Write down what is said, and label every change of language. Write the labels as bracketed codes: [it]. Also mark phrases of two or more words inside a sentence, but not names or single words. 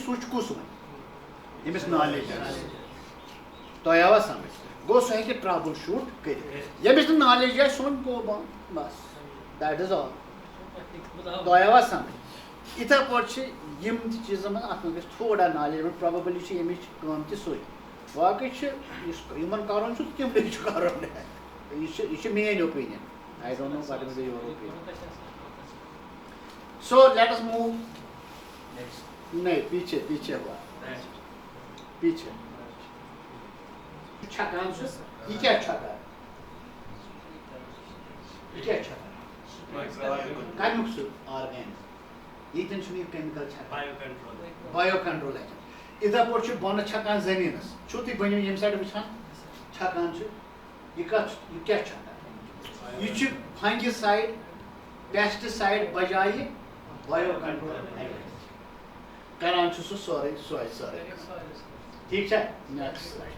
[ks] سُچ کُس وَنہِ ییٚمِس نالیج آسہِ تۄہہِ آوا سمجھ گوٚو سُہ ہیٚکہِ [en] trouble shoot [ks] کٔرِتھ ییٚمِس نہٕ نالیج آسہِ سُہ وَنہِ گوٚو بنٛد بس [en] that is all [ks] تۄہہِ آوا سمجھ یِتھے پٲٹھۍ چھِ یِم تہِ چیٖزن منٛز اتھ منٛز گژھِ تھوڑا نالیج پرٛابلی چھِ ییٚمِچ کٲم تہِ سُے باقٕے چھِ یُس یِمن کرُن چھُ تِمنٕے چھُ کرُن یہِ چھِ میٲنۍ [en] opinion I don't know what is your opinion so let us move [ur] نہیں پیچھے ہوا پیچھے [ks] چھکان چھُ یہِ کیٛاہ چھکان یہِ کیٛاہ چھکان کمیُک سُہ آرگینِک ییٚتٮ۪ن چھُنہٕ یہِ کیمِکل چھکان [en] bio control agent [ks] یِتھے پٲٹھۍ چھُ بۄنہٕ چھکان زٔمیٖنس چھُو تُہۍ بٔنِو ییٚمہِ سایڈٕ وٕچھان چھکان چھُ یہِ کتھ یہِ کیٛاہ چھکان یہِ چھُ [en] fungicide pesticide [ks] بجایہِ [en] bio control agent [ks] کران چھُ سُہ سورُے ٹھیٖک چھا نیکسٹ